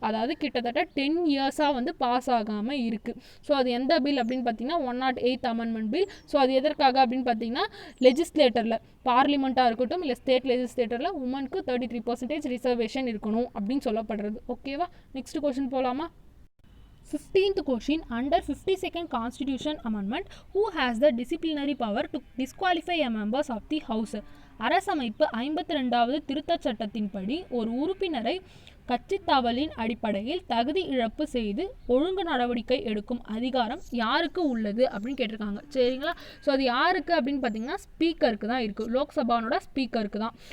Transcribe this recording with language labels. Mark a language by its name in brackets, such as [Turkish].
[Tamil] அதாவது கிட்டத்தட்ட 10 இயர்ஸாக வந்து பாஸ் ஆகாமல் இருக்குது. ஸோ அது எந்த பில் அப்படின்னு பார்த்தீங்கன்னா 108th amendment பில். ஸோ அது எதற்காக அப்படின்னு பார்த்தீங்கன்னா லெஜிஸ்லேட்டரில் பார்லிமெண்ட்டாக இருக்கட்டும் இல்லை ஸ்டேட் லெஜிஸ்லேட்டரில் உமனுக்கு 33% ரிசர்வேஷன் இருக்கணும் அப்படின்னு சொல்லப்படுறது. ஓகேவா? நெக்ஸ்ட் கொஸ்டின் போகலாமா? [English] 15th question, under 52nd constitution amendment, who has the disciplinary power to disqualify a members of the house? [Tamil] அரசமைப்பு 52வது திருத்தச் சட்டத்தின்படி ஒரு உறுப்பினரை கட்சி தவலின் அடிப்படையில் தகுதி இழப்பு செய்து ஒழுங்கு நடவடிக்கை எடுக்கும் அதிகாரம் யாருக்கு உள்ளது அப்படின்னு கேட்டிருக்காங்க. சரிங்களா? ஸோ அது யாருக்கு அப்படின்னு பார்த்தீங்கன்னா ஸ்பீக்கருக்கு தான் இருக்குது, லோக்சபானோட ஸ்பீக்கருக்கு தான்.